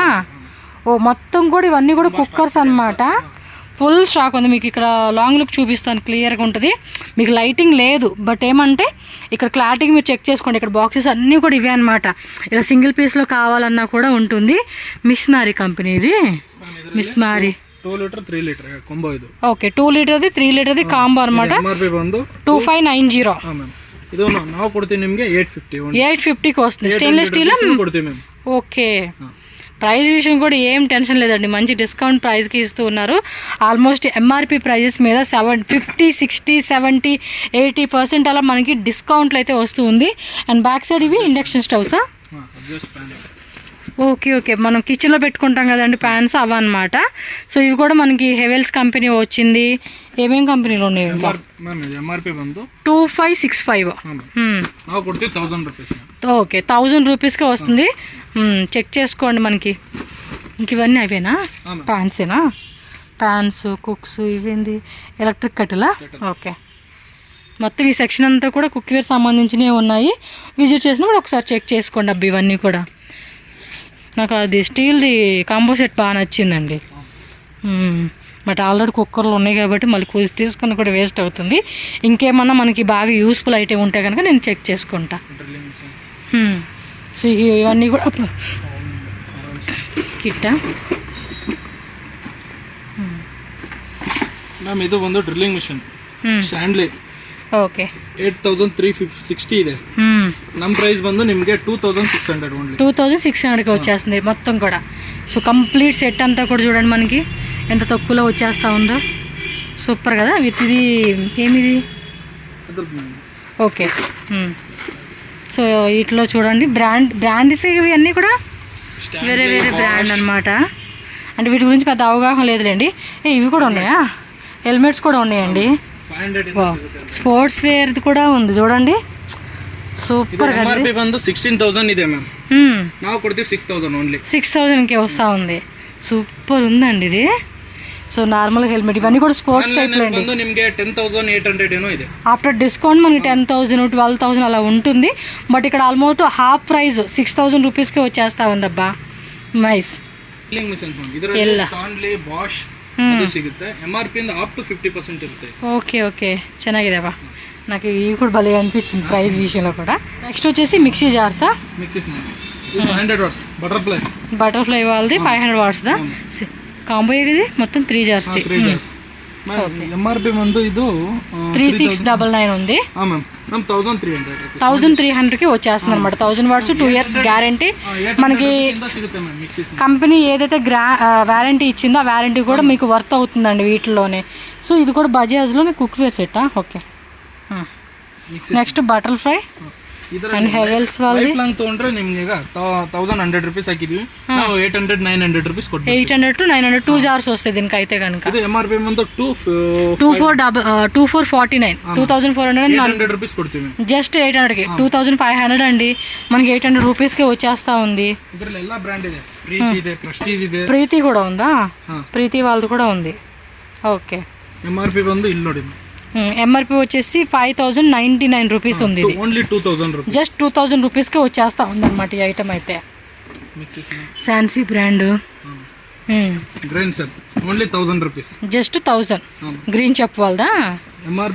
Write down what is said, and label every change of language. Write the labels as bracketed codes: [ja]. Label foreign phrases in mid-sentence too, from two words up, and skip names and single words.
[te] ఓ మొత్తం కూడా ఇవన్నీ కూడా కుక్కర్స్ అన్నమాట. ఫుల్ స్టాక్ ఉంది. మీకు ఇక్కడ [en] long look [te] చూపిస్తాను, క్లియర్గా ఉంటుంది. మీకు లైటింగ్ లేదు, బట్ ఏమంటే ఇక్కడ క్లారిటీగా మీరు చెక్ చేసుకోండి. ఇక్కడ బాక్సెస్ అన్నీ కూడా ఇవే అనమాట. ఇలా సింగిల్ పీస్లో కావాలన్నా కూడా ఉంటుంది. మిస్మారీ కంపెనీ ఇది, మిస్మారీ. [kn] 2 ಲೀಟರ್ 3 ಲೀಟರ್ ಕಾಂಬೋ ಇದು. [te] ఓకే, 2 లీటర్ది 3 లీటర్ది కాంబో అన్నమాట. [kn] ಎಂಆರ್ಪಿ ಬಂದು 2590. ಹಾ ಮ್ಯಾಮ್. ಇದು ನಾವು ಕೊಡ್ತೀವಿ ನಿಮಗೆ 850. [te] 850కి వస్తుంది. [en] stainless steel [te] కొడుతుంది మ్యామ్. ఓకే. ప్రైస్ విషయం కూడా ఏం టెన్షన్ లేదండి, మంచి డిస్కౌంట్ ప్రైస్కి ఇస్తూ ఉన్నారు. [en] almost MRP prices [te] మీద 50, 60, 70, 80% అలా మనకి డిస్కౌంట్లు అయితే వస్తూ ఉంది. [en] and back side [te] ఇవి ఇండక్షన్ స్టవ్సా? [en] okay okay, [te] మనం కిచెన్లో పెట్టుకుంటాం కదండి ప్యాన్స్, అవన్నమాట. సో ఇవి కూడా మనకి హెవెల్స్ కంపెనీ వచ్చింది. ఏమేం కంపెనీలు ఉన్నాయి? [kn] ఎంఆర్పి ಬಂದು 2565. ನಾವು ಕೊಡ್ತೀವಿ 1000 రూపీస్. [te] ఓకే, 1000 రూపీస్కే వస్తుంది. చెక్ చేసుకోండి. మనకి ఇంక ఇవన్నీ అవేనా? ప్యాన్సేనా? ప్యాన్స్, కుక్స్, ఇవేంది ఎలక్ట్రిక్ కట్టెలా? ఓకే. మొత్తం ఈ సెక్షన్ అంతా కూడా కుక్వేర్ సంబంధించినవి ఉన్నాయి. విజిట్ చేసినప్పుడు ఒకసారి చెక్ చేసుకోండి అబ్బా. ఇవన్నీ కూడా నాకు అది స్టీల్ది కాంబో సెట్ బాగా నచ్చిందండి. [en] but already [te] కుక్కర్లు ఉన్నాయి కాబట్టి మళ్ళీ కొద్ది తీసుకుని కూడా వేస్ట్ అవుతుంది. ఇంకేమన్నా మనకి బాగా యూస్ఫుల్ అయితే ఉంటే కనుక నేను చెక్ చేసుకుంటా. సో ఇవన్నీ కూడా కిట్టా. [kn] ಮ್ಯಾಮ್ ಇದು ಒಂದು [en] drilling machine Stanley. [te] ఓకే, [kn] 8360 ಇದೆ. ನಮ್ಮ ప్రైస్ ಬಂದು ನಿಮಗೆ 2600 ఓన్లీ. [te] 2600కి వచ్చేస్తుంది మొత్తం కూడా. [en] so complete set [te] అంతా కూడా చూడండి మనకి ఎంత తక్కువలో వచ్చేస్తా ఉందో. సూపర్ కదా. విత్ ఇది ఏమిది? ఓకే. సో వీటిలో చూడండి బ్రాండ్స్ ఇవన్నీ కూడా వేరే వేరే బ్రాండ్ అనమాట. అంటే వీటి గురించి పెద్ద అవగాహన లేదులేండి. ఇవి కూడా ఉన్నాయా? హెల్మెట్స్ కూడా ఉన్నాయండి. [en] sports wear [te] కూడా ఉంది చూడండి. సూపర్ గా. [kn] ఎంఆర్పి ಬಂದು 16000 ಇದೆ మ్యామ్. ನಾವು ಕೊಡ್ತೀವಿ 6000 ఓన్లీ. [te] 6000కి వస్తా ఉంది. సూపర్ ఉందండి ఇది. [en] so normal helmet [te] ఇవన్నీ కూడా [en] sports type [te] లో అండి. [kn] నిಮಗೆ 10800 ಏನೋ ಇದೆ. [en] after discount [te] మనకి 10,000, 12,000 అలా ఉంటుంది. బట్ ఇక్కడ [en] almost half price [te] 6000 రూపీస్కి వచ్చేస్తా ఉందబ్బా. నైస్. [en] drilling machine [kn] ಇದರಲ್ಲಿ ಸ್ಟಾನ್ಲಿ, ಬಾಷ್ ಅದು ಸಿಗುತ್ತೆ. ಎಂಆರ್ಪಿ ಇಂದ [en] up to [kn] 50% ಇರುತ್ತೆ. [en] okay okay, [kn] ಚೆನ್ನಾಗಿದೆ బా. [te] నాకు ఇవి కూడా భలే అనిపించింది ప్రైస్ విషయంలో కూడా. నెక్స్ట్ వచ్చేసి మిక్సీ జార్సా? [en] mixies 500 watts [te] బటర్ఫ్లై వాళ్ళది 500 వాట్స్దా కాంబో. ఇది మొత్తం 3 జార్స్. ఎంఆర్పి ముందు ఇది 3699 ఉంది. 1300కి వచ్చేస్తుంది అనమాట. [en] 1000 watts, 2 years guarantee. [te] మనకి కంపెనీ ఏదైతే వారంటీ ఇచ్చిందో ఆ వారంటీ కూడా మీకు వర్త్ అవుతుందండి వీటిలోనే. సో ఇది కూడా బజాజ్లో మీకు కుక్వేర్ సెట్టా? ఓకే. నెక్స్ట్ బటర్ఫ్లై అండ్ హెవెల్స్ వాళ్ళది. [kn] ತಗೊಂಡ್ರೆ ನಿಮಗೆ ಈಗ 1100 ರೂಪೀಸ್ ಹಾಕಿದ್ವಿ. ನಾವು 800-900 ರೂಪೀಸ್ ಕೊಡ್ತೀವಿ. [te] 800 to 900 2 జార్స్ వస్తాయి దీనికి అయితే కనుక. [kn] ಇದು ఎంఆర్పి ಬಂದು 2449 2400 ರೂಪೀಸ್ ಕೊಡ್ತೀವಿ. [te] జస్ట్ 800కి 2500 అండి. మనకి 800 రూపీస్కి వచ్చేస్తా ఉంది. [kn] ಇದರಲ್ಲಿ ಎಲ್ಲ ಬ್ರ್ಯಾಂಡ್ ಇದೆ. ಪ್ರೀತಿ ಇದೆ, ಪ್ರೆಸ್ಟೀಜ್ ಇದೆ. [te] ప్రీతి కూడా ఉందా? ప్రీతి వాళ్ళది కూడా ఉంది. ఓకే. [kn] ఎంఆర్పి ಬಂದು ಇಲ್ಲಿ ನೋಡಿ. [te] ఎంఆర్పి వచ్చేసి 5099 రూపీస్ ఉంది. [en] only 2000 rupees. [te] జస్ట్ 2000 రూపీస్కి వచ్చేస్తా ఉందన్నమాట ఈ ఐటమ్ అయితే. శాన్సీ బ్రాండ్ [en] Green Cell only 1000 rupees. [te] జస్ట్ 1000. గ్రీన్ చెప్ వాళ్ళదా? ఎంఆర్పి